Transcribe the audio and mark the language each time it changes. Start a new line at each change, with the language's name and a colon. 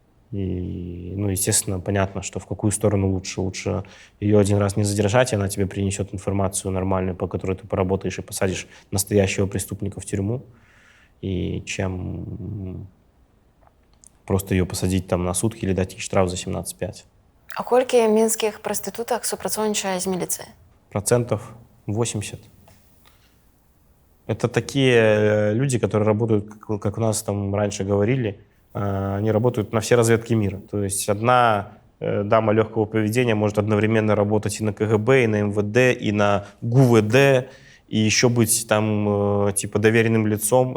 Russian: И, ну, естественно, понятно, что в какую сторону лучше. Лучше ее один раз не задержать, и она тебе принесет информацию нормальную, по которой ты поработаешь и посадишь настоящего преступника в тюрьму, и чем просто ее посадить там на сутки или дать ей штраф за 17,5.
Belarusian: А колькі мінських проституток супрацоўнічае з міліцыяй?
Russian: 80%. Это такие люди, которые работают, как у нас там раньше говорили, они работают на все разведки мира. То есть одна дама легкого поведения может одновременно работать и на КГБ, и на МВД, и на ГУВД, и еще быть там типа доверенным лицом.